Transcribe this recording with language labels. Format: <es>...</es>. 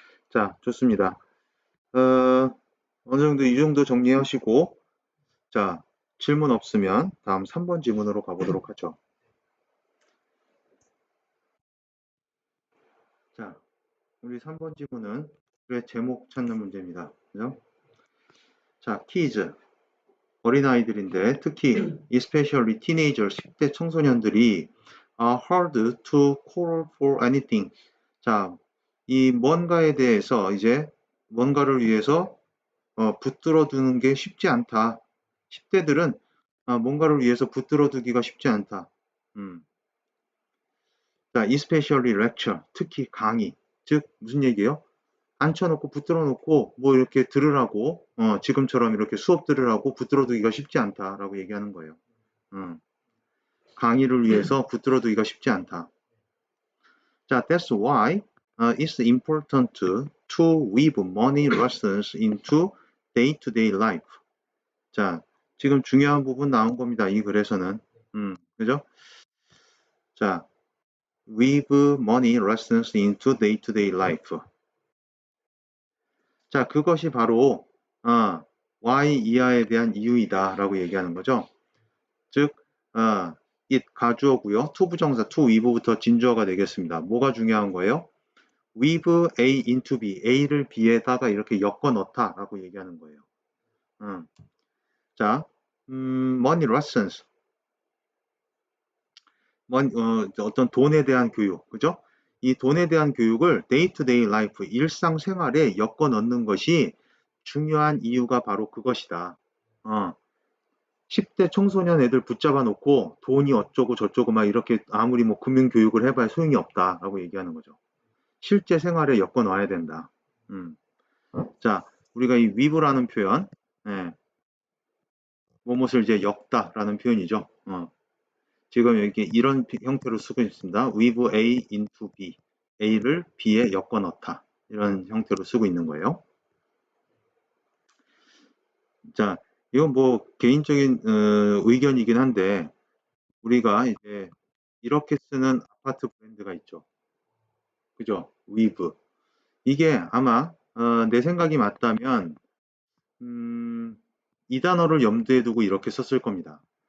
<ko>자, 좋습니다. 어느 정도 이 정도 정리하시고, 자, 질문 없으면 다음 3번 지문으로 가보도록 하죠. 자, 우리 3번 지문은 글의 제목 찾는 문제입니다. 그죠? 자, 키즈. 어린아이들인데 특히</ko> <en>especially teenagers,</en> <ko>10대 청소년들이</ko> <en>are hard to call for anything.</en> <ko>자, 이 뭔가에 대해서 이제 뭔가를 위해서 붙들어 두는 게 쉽지 않다. 10대들은 뭔가를 위해서 붙들어 두기가 쉽지 않다. 자,</ko> <en>especially lecture,</en> <ko>특히 강의. 즉 무슨 얘기예요? 앉혀놓고 붙들어 놓고 뭐 이렇게 들으라고 지금처럼 이렇게 수업 들으라고 붙들어 두기가 쉽지 않다라고 얘기하는 거예요. 강의를 위해서 붙들어 두기가 쉽지 않다.</ko> <en>자, that's why it's important to weave money lessons into day-to-day life.</en> <ko>자, 지금 중요한 부분 나온 겁니다. 이 글에서는. 그죠?</ko> <en>자, weave money lessons into day-to-day life.</en> <ko>자, 그것이 바로 y 이하에 대한 이유이다 라고 얘기하는 거죠. 즉, it 가주어고요. to 부정사 to weave부터 진주어가 되겠습니다. 뭐가 중요한 거예요?</ko> <en>weave A into B,</en> <ko>A를 B에다가 이렇게 엮어 넣다 라고 얘기하는 거예요. 자, money lessons, 어떤 돈에 대한 교육, 그죠? 이 돈에 대한 교육을 day-to-day life, 일상생활에 엮어 넣는 것이 중요한 이유가 바로 그것이다. 10대 청소년 애들 붙잡아 놓고 돈이 어쩌고 저쩌고 막 이렇게 아무리 뭐 금융교육을 해봐야 소용이 없다라고 얘기하는 거죠. 실제 생활에 엮어 놔야 된다. 자, 우리가 이 weave라는 표현, 무엇을 이제 엮다라는 표현이죠. 지금 여기 이런 형태로 쓰고 있습니다.</ko> <en>weave A into B,</en> <ko>A를 B에 엮어 넣다. 이런 형태로 쓰고 있는 거예요. 자, 이건 뭐 개인적인 의견이긴 한데 우리가 이제 이렇게 쓰는 아파트 브랜드가 있죠. 그죠? weave. 이게 아마 내 생각이 맞다면 이 단어를 염두에 두고 이렇게 썼을 겁니다.</ko>